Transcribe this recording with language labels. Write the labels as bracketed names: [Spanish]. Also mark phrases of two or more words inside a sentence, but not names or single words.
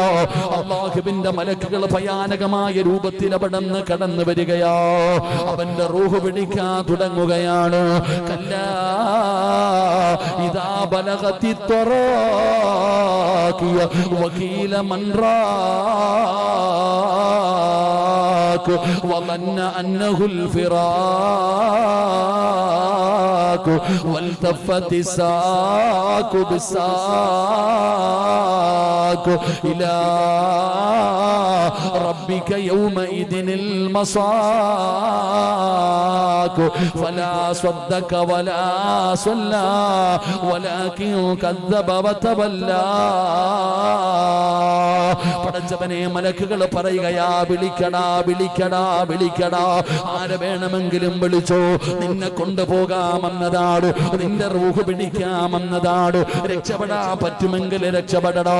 [Malayalam] അല്ലാഹുവിന്റെ മലക്കുകൾ ഭയാനകമായ രൂപത്തിൽ അവിടുന്ന് കടന്നു വരികയാ, അവന്റെ റൂഹ് പിടിക്കാൻ തുടങ്ങുകയാണ്. [Arabic] كلا إذا بلغت التراقي وقيل من راق വظن أنه الفراق والتفت الساق بالساق إلى ربك يومئذ المساق فلا صدق ولا صلى ولكن كذب وتولى. [Malayalam] പടച്ചവനെ മലക്കുകൾ പറയുകയാ, വിളിക്കടാ വിളിക്കടാ വിളിക്കടാ, ആരെ വേണമെങ്കിലും വിളിച്ചോ, നിന്നെ കൊണ്ടുപോകാമെന്നതാണ്, നിന്റെ റൂഹ് പിടിക്കാമെന്നതാണ്, രക്ഷപ്പെടാൻ പറ്റുമെങ്കിൽ രക്ഷപ്പെടണോ.